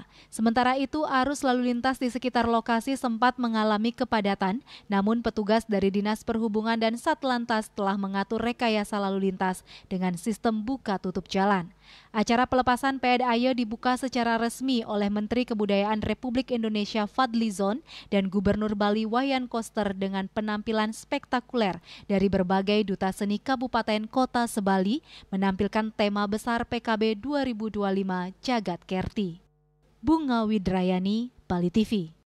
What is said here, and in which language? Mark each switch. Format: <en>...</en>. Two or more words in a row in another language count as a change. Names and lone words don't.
<id>Sementara itu, arus lalu lintas di sekitar lokasi sempat mengalami kepadatan, namun petugas dari Dinas Perhubungan dan Satlantas telah mengatur rekayasa lalu lintas dengan sistem buka tutup jalan. Acara pelepasan PDAY dibuka secara resmi oleh Menteri Kebudayaan Republik Indonesia Fadlizon dan Gubernur Bali Wayan Koster dengan penampilan spektakuler dari berbagai duta seni kabupaten kota se-Bali menampilkan tema besar PKB 2025 Jagat Kerti. Bunga Widrayani, Bali TV.</id>